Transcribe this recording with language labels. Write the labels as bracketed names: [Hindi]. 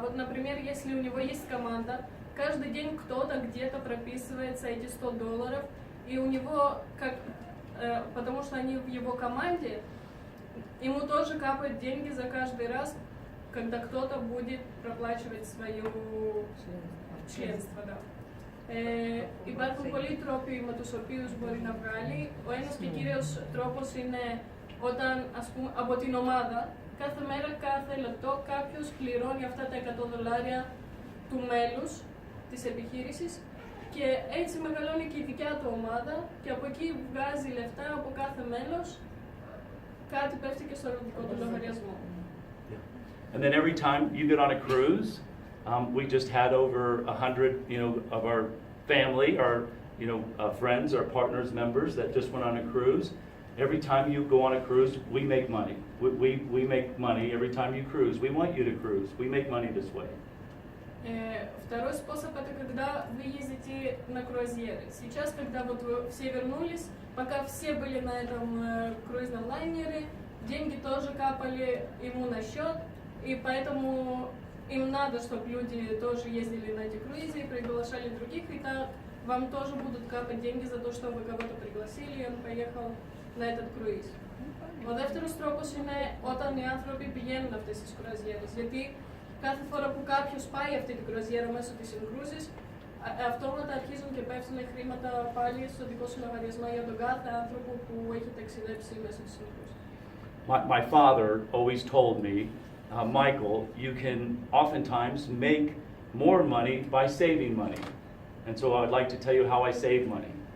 [Russian] Вот, например, если у него есть команда, каждый день кто-то где-то прописывается эти $100, и у него, потому что они в его команде, ему тоже капают деньги за каждый раз, когда кто-то будет проплачивать свое членство. Да. [Greek] Υπάρχουν πολλοί τρόποι με τους οποίους μπορεί να βγάλει. Ο ένας και κύριος τρόπος είναι όταν, ας πούμε, από την ομάδα, κάθε μέρα, κάθε λεπτό, κάποιος πληρώνει αυτά τα $100 του μέλους της επιχείρησης και έτσι μεγαλώνει και η δικιά του ομάδα και από εκεί βγάζει λεφτά από κάθε μέλος, κάτι πέφτει και στο δικό του λογαριασμό. [English] And then every time you get on a cruise, we just had over 100, of our family, our, friends, our partners, members that just went on a cruise. Every time you go on a cruise, we make money. We make money every time you cruise. We want you to cruise. We make money this way. [Russian] Второй способ — это когда вы ездите на круазьеры. Сейчас, когда вот вы все вернулись, пока все были на этом круизном лайнере, деньги тоже капали ему на счет, и поэтому им надо, чтобы люди тоже ездили на эти круизы и приглашали других, и так вам тоже будут капать деньги за то, что вы кого-то пригласили, и он поехал на этот круиз. [Greek] Ο δεύτερος τρόπος είναι όταν οι άνθρωποι πηγαίνουν αυτές τις κρουαζιέρες. Γιατί κάθε φορά που κάποιος πάει αυτή την κρουαζιέρα μέσω της inCruises, αυτόματα αρχίζουν και πέφτουν χρήματα πάλι στο δικό σου λογαριασμό για τον κάθε άνθρωπο που έχει ταξιδέψει μέσω της inCruises. [English] My father always told me, Michael, you can oftentimes make more money by saving money. And so I would like to tell you how I save money.